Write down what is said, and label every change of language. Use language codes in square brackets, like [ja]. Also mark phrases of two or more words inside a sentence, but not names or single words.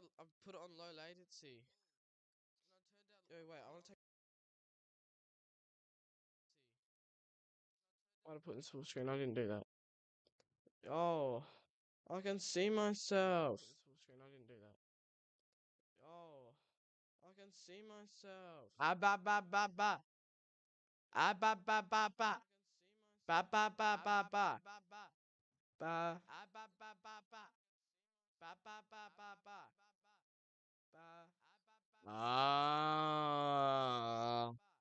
[en] I put it on low latency. Oh wait, I want to take. I want to put this full screen. I didn't do that. Oh, I can see myself. Full screen. I didn't do that. Oh, I can see myself. Ah ba ba ba ba. Ah ba ba ba ba. Ba ba ba ba ba. Ba. Ah ba ba ba ba. Ba ba ba ba ba. Ba. Ah.